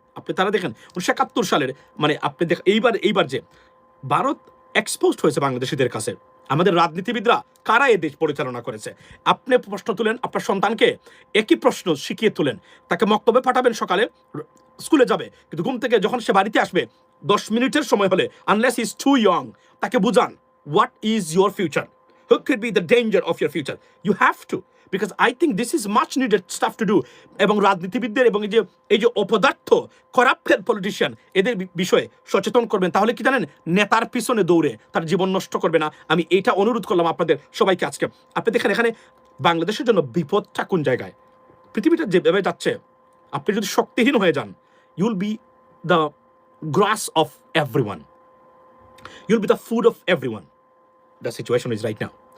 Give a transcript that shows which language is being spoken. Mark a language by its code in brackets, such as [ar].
[bn] আপনি তারা দেখেন 1971 সালের মানে আপনি দেখ এইবার যে ভারত এক্সপোজড হয়েছে বাংলাদেশিদের কাছে, আমাদের রাজনীতিবিদরা কারা এই দেশ পরিচালনা করেছে। আপনি প্রশ্ন তুলেন আপনার সন্তানকে, একই প্রশ্ন শিখিয়ে তুলেন, তাকে মক্তবে পাঠাবেন, সকালে স্কুলে যাবে, কিন্তু ঘুম থেকে যখন সে বাড়িতে আসবে 10 মিনিটের সময় হলে, [en] unless is too young, [bn] তাকে বুঝান [en] What is your future, who could be the danger of your future. You have to, because I think this is much needed stuff to do. [bn] এবং রাজনীতিবিদদের এবং এই যে অপদার্থ করাপ্টেড পলিটিশিয়ান এদের বিষয়ে সচেতন করবেন, তাহলে কি জানেন, নেতার পিছনে দৌড়ে তার জীবন নষ্ট করবে না। আমি এইটা অনুরোধ করলাম আপনাদের সবাইকে আজকে। আপনি দেখেন এখানে বাংলাদেশের জন্য বিপদটা কোন জায়গায়, পৃথিবীটা যেভাবে যাচ্ছে, আপনি যদি শক্তিহীন হয়ে যান, [en] You'll be the grass of everyone, you'll be the food of everyone. The situation is right now.